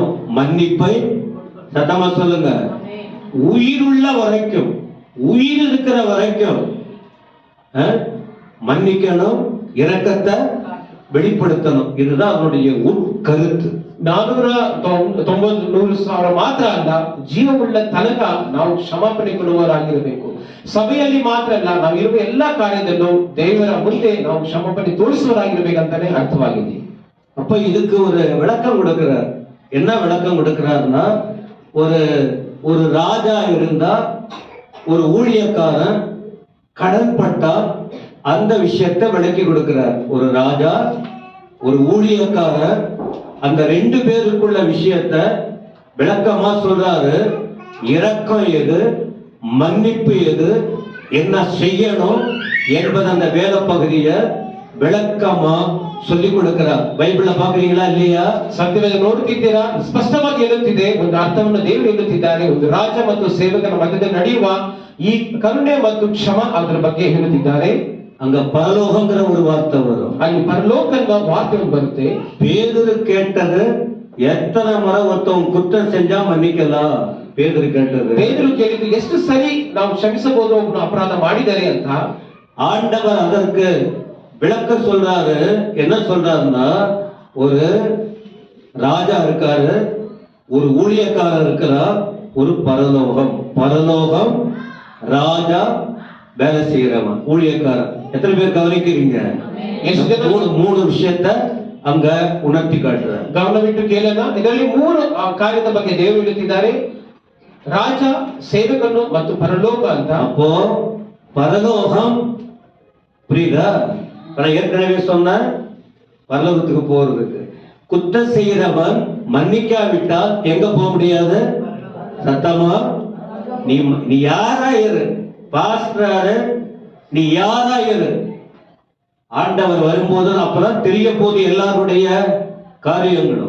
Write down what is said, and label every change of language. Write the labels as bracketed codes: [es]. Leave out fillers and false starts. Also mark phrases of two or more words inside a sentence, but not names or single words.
[ta] மன்னிப்பை சத்தமா சொல்லுங்க. உயிருள்ள வரைக்கும், உயிர் இருக்கிற வரைக்கும் மன்னிக்கணும், இரக்கத்தை வெளிப்படுத்தணும். இதுதான் அதனுடைய உட்கருத்து. [kn] 490 ಮಾತ್ರ ಅಲ್ಲ, ಜೀವವುಳ್ಳ ತನಕ ನಾವು ಕ್ಷಮಾಪಣೆ ಕೊಡುವವರಾಗಿರಬೇಕು. ಸಭೆಯಲ್ಲಿ ಮಾತ್ರ ಅಲ್ಲ, ನಾವು ಇರುವ ಎಲ್ಲಾ ಕಾರ್ಯದಲ್ಲೂ ದೇವರ ಮುಂದೆ ನಾವು ಕ್ಷಮಾಪಣೆ ತೋರಿಸುವವರಾಗಿರ್ಬೇಕಂತಾನೆ ಅರ್ಥವಾಗಿದೆ. [ta] அப்ப இதுக்கு ஒரு விளக்கம் கொடுக்கிறார். என்ன விளக்கம் கொடுக்கிறார்னா, ஒரு ராஜா இருந்தா, ஒரு ஊழியக்காரன் கடன் பட்டா அந்த விஷயத்தை விளக்கி கொடுக்கிறார். ஒரு ராஜா, ஒரு ஊழியக்காரர், அந்த 2 பேருக்குள்ள விஷயத்தை விளக்கமா சொல்றாரு. இரக்கம் எது, மன்னிப்பு எது, என்ன செய்யணும் என்பது அந்த வேத பகுதியை விளக்கமா சொல்லி கொடுக்கிறார். ಬೈಬಲ್ பாக்குறீங்களா இல்லையா? [kn] ಸತ್ಯವೇದ ನೋಡುತ್ತಿದ್ದೀರಾ? ಸ್ಪಷ್ಟವಾಗಿ ಹೇಳುತ್ತಿದೆ. ಒಂದು ಅರ್ಥವನ್ನು ದೇವರು ಹೇಳುತ್ತಿದ್ದಾರೆ. ಒಂದು ರಾಜ ಮತ್ತು ಸೇವಕನ ಮಧ್ಯದಲ್ಲಿ ನಡೆಯುವ ಈ ಕರುಣೆ ಮತ್ತು ಕ್ಷಮ ಅದರ ಬಗ್ಗೆ ಹೇಳುತ್ತಿದ್ದಾರೆ. [ta] அங்க பரலோகங்கிற ஒரு வார்த்தை வரும். [kn] ಅಲ್ಲಿ ಪರಲೋಕ ಎಂಬ ವಾರ್ತೆ ಬರುತ್ತೆ. [ta] பேதுரு கேட்டது, எத்தனை முறை ஒருத்தவங்க குற்றம் செஞ்சா மன்னிக்கலாம்? பேதுரு கேட்டது. [kn] பேதுரு ಕೇಳಿದ್ದು ಎಷ್ಟು ಸರಿ ನಾವು ಕ್ಷಮಿಸಬಹುದು ಒಬ್ಬನು ಅಪರಾಧ ಮಾಡಿದರೆ ಅಂತ. [ta] ஆண்டவர் அதற்கு விளக்க சொல்றாரு. என்ன சொல்றாருன்னா, ஒரு ராஜா இருக்காரு, ஒரு ஊழியக்காரர் இருக்கிறார், ஒரு பரலோகம். பரலோகம், ராஜா, வேலை செய்யறவன், ஊழியக்காரன். எத்தனை பேர் கவனிக்கிறீங்க? 3 விஷயத்தை அங்க உணர்த்தி காட்டுறார். [kn] ಗಮನವಿಟ್ಟು ಕೇಳೋಣ. ಇದರಲ್ಲಿ 3 ಕಾರ್ಯದ ಬಗ್ಗೆ ದೇವರು ಹೇಳುತ್ತಿದ್ದಾರೆ. ರಾಜ, ಸೇವಕನು ಮತ್ತು ಪರಲೋಕ ಅಂತ. [ta] அப்போ பரலோகம். புரியுதா? நான் ஏற்கனவே சொன்ன பரலோகத்துக்கு போறதுக்கு. குற்றம் செய்கிறவன் மன்னிக்காவிட்டால் எங்க போக முடியாது? சத்தமா நீ யாரா இரு, பாஸ்டர் நீ யாரா இரு, ஆண்டவர் வரும்போது அப்பதான் தெரிய போது எல்லாருடைய காரியங்களும்.